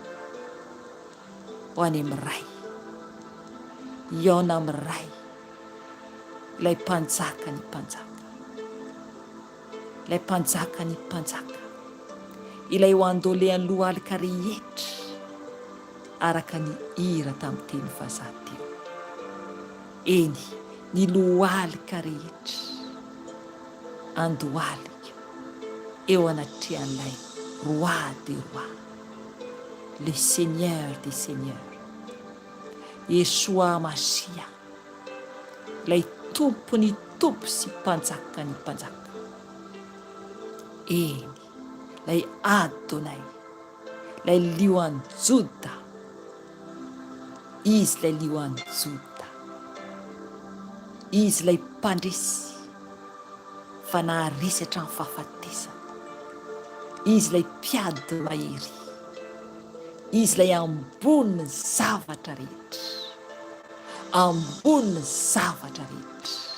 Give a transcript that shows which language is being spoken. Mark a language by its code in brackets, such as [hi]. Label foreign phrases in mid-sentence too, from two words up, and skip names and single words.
[mg] ho any amin'ny ray, iona amin'ny ray, ilay mpanjaka ny mpanjaka, ilay mpanjaka ny mpanjaka, ilay ho andolehan'ny lohalika rehetra araka ny hira tamin'ny teny vazaha teo. Eny, ny lohalika rehetra andohalika eo anatrehan'ilay [fr] roi des rois, le seigneur des seigneurs, [mg] Yeshua Masia, ilay tompony tompo sy mpanjaka ny mpanjaka. Eny, ilay Adonay, ilay lioan'ny Joda, izy ilay lioan'ny Joda, izy ilay mpandresy fa naharesy hatramin'ny fahafatesana, izy ilay mpiady mahery, izy ilay amboniny zavatra rehetra, amboniny zavatra rehetra,